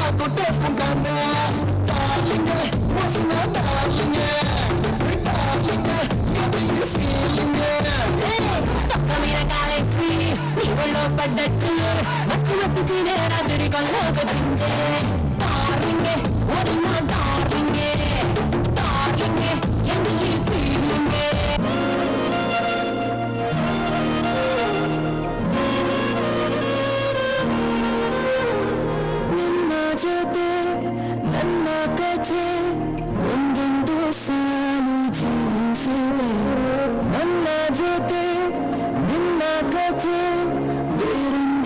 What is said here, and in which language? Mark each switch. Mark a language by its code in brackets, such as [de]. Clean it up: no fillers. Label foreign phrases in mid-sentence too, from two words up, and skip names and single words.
[te] కొట్టేసుకుంటాందే డార్లింగ్ వసిన డార్లింగ్ డార్లింగ్ అది ఫీలింగ్ తప్ప మీద కాలేసి నీ ఒళ్ళో పడ్డట్టు మస్తు మస్తు సీనే రాత్రి కల్లోకొచ్చిందే డార్లింగ్ వదిన డార్లింగ్ డార్లింగ్ అది ఫీలింగ్ [kn] ಜೊತೆ ನನ್ನ ಕಥೆ ಒಂದೊಂದು ಸಾಲು ಜೀವಿಸಿದೆ ನನ್ನ ಜೊತೆ ನಿನ್ನ ಕಥೆ ಬೇರೊಂದು